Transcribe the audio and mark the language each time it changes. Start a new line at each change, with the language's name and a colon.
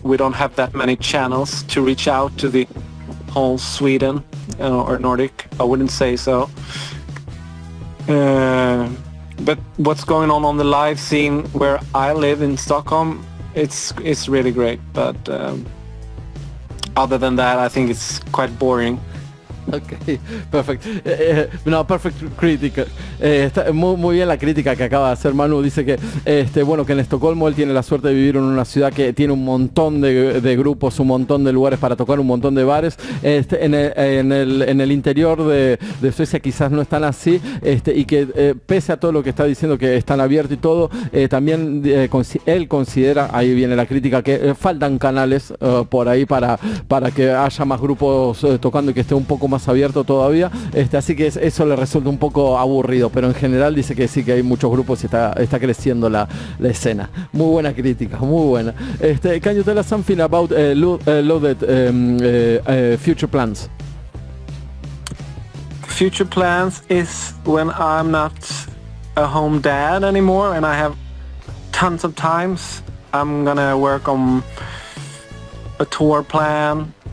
English: We don't have that many channels to reach out to the whole Sweden or Nordic. I wouldn't say so. But what's going on the live scene where I live in Stockholm, it's really great. But other than that, I think it's quite boring.
Spanish: Ok, perfecto. No,
English: perfect critic.
Spanish: Está muy bien la crítica que acaba de hacer Manu. Dice que bueno, que en Estocolmo él tiene la suerte de vivir en una ciudad que tiene un montón de grupos, un montón de lugares para tocar, un montón de bares. En el interior de Suecia quizás no están así, y que pese a todo lo que está diciendo, que están abiertos y todo, también él considera, ahí viene la crítica, que faltan canales por ahí para que haya más grupos tocando y que esté un poco más abierto todavía, así que eso le resulta un poco aburrido, pero en general dice que sí, que hay muchos grupos y está creciendo la escena. Muy buena crítica, muy buena.
English: Can you tell us something about LODET future plans? Future plans is when I'm not a home dad anymore and I have tons of times, I'm gonna work on a tour plan,